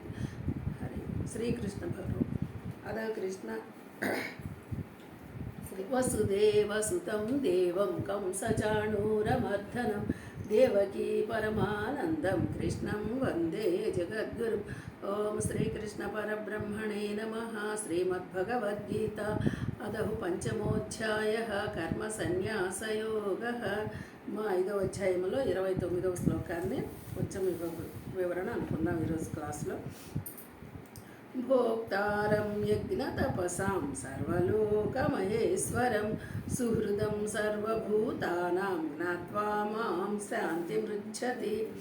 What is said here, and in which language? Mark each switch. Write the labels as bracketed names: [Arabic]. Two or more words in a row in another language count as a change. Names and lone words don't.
[Sanskrit] हरि श्रीकृष्ण भगवान् अदा कृष्ण वसुदेवसुतं देवं कंसचाणूरमर्दनं देवकी परमानन्दं कृष्णं वन्दे जगद्गुरुं। ओम श्रीकृष्ण परब्रह्मणे नमः। श्रीमद्भगवद्गीता अदहु पंचमोऽध्यायः कर्मसन्न्यासयोगः। [Telugu] మా 5వ అధ్యాయంలో 29వ శ్లోకాన్ని కొంచెం వివరణ అనుకుందాం ఈరోజు క్లాస్లో. [Sanskrit] భోక్తారం యజ్ఞతపసాం సర్వలోకమహేశ్వరం సుహృదం సర్వభూతానాం జ్ఞాత్వా మాం శాంతిమృచ్చతి.